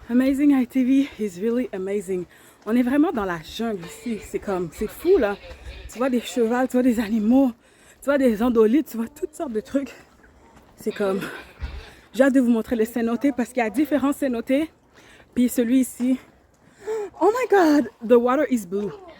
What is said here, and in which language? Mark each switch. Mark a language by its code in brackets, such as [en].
[en] Amazing ITV is really amazing. [fr] On est vraiment dans la jungle ici. C'est fou là. Tu vois des chevals, tu vois des animaux, tu vois des andolites, tu vois toutes sortes de trucs. C'est comme... J'ai hâte de vous montrer le cénote parce qu'il y a différents cénotes. Puis celui ici... [en] Oh my God, the water is blue.